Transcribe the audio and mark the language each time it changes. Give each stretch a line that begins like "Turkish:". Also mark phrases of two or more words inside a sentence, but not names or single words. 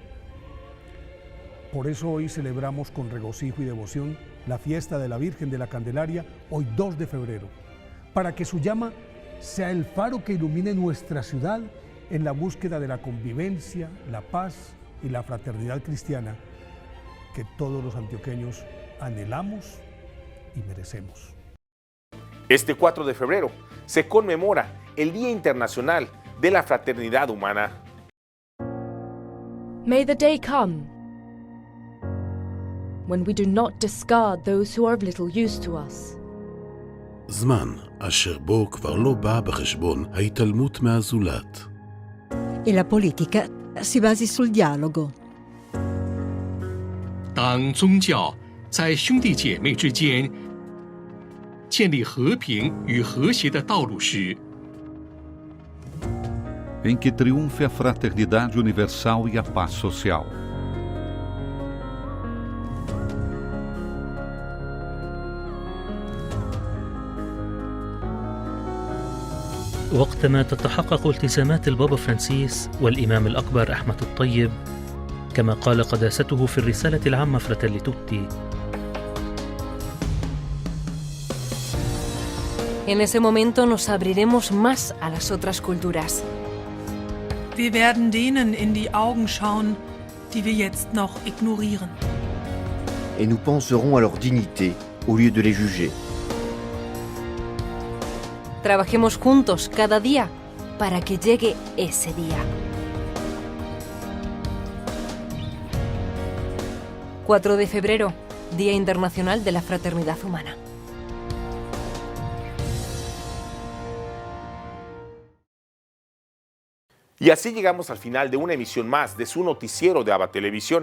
Spanish: Por eso hoy celebramos con regocijo y devoción la fiesta de la Virgen de la Candelaria, hoy 2 de febrero, para que su llama sea el faro que ilumine nuestra ciudad en la búsqueda de la convivencia, la paz y la fraternidad cristiana que todos los antioqueños anhelamos y merecemos. Este 4 de febrero se conmemora el Día Internacional de la Fraternidad Humana.
English: May the day come when we do not discard those who are of little use to us.
Hebrew: זמן אשר בו כבר לא בא בחשבון ההתעלמות מהזולת.
Italian: E la politica si basi sul dialogo.
Chinese: 当宗教在兄弟姐妹之间建立和平与和谐的道路时，
Portuguese: em que triunfe a fraternidade universal e a paz social.
Arabic: وقتما تتحقق التزامات البابا فرانسيس والإمام الأكبر أحمد الطيب كما قال قداسته في الرسالة العامة Fratelli Tutti.
Spanish: En ese momento nos abriremos más a las otras culturas.
German: Wir werden denen in die Augen schauen, die wir jetzt noch ignorieren.
French: Et nous penserons à leur dignité au lieu de les juger.
Spanish: Trabajemos juntos cada día para que llegue ese día. 4 de febrero, Día Internacional de la Fraternidad Humana. Y así llegamos al final de una emisión más de su noticiero de ABA Televisión.